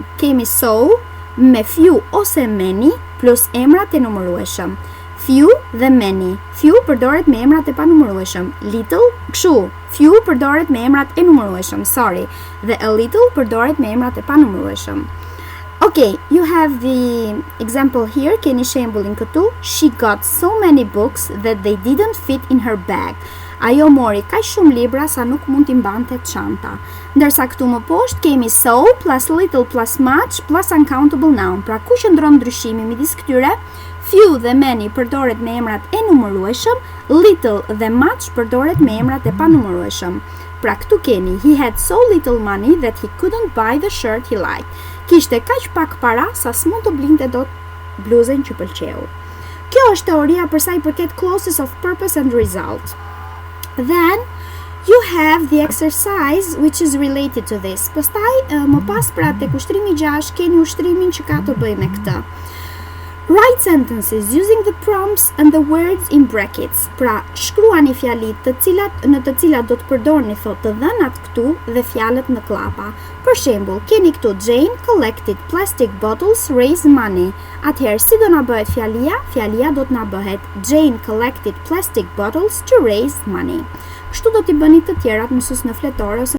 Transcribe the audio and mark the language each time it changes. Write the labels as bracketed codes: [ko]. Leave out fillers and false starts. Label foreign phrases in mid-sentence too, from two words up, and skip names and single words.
[sq] Kemi so me few ose many plus emrat e numërueshëm. Few dhe many. Few përdoret me emrat e panumërueshëm. Little, kështu. Few përdoret me emrat e numërueshëm, Dhe [en] a little [sq] përdoret me emrat e panumërueshëm. [en] Okay, you have the example here. [sq] Keni shembullin këtu. [en] She got so many books that they didn't fit in her bag. [sq] Ajo mori kaq shumë libra sa nuk mund t'i mbante çanta. Ndërsa këtu më poshtë kemi [en] so plus little plus much plus uncountable noun. [sq] Pra ku qëndron ndryshimi midis këtyre? Few dhe many përdoret me emrat e numërueshëm, little dhe much përdoret me emrat e panumërueshëm. Pra këtu keni [en] he had so little money that he couldn't buy the shirt he liked. [sq] Kishte kaq pak para sa s'mund të blinte dot bluzën që pëlqeu. Kjo është teoria për sa i përket [en] clauses of purpose and result. Then you have the exercise which is related to this. [sq] Pastaj më pas pra tek ushtrimi 6 keni ushtrimin që ka të bëjë me këtë. [en] Write sentences using the prompts and the words in brackets. [sq] Pra shkruani fjalit në të cilat do të përdorni thot të dhënat këtu dhe fjalët në klapa. Për shembull, keni këtu [en] Jane collected plastic bottles, raised money. [sq] Atëherë si do na bëhet fjalia? Fjalia do të na bëhet [en] Jane collected plastic bottles to raise money. [sq] Kështu do t'i bëni të tjerat mësues në fletor ose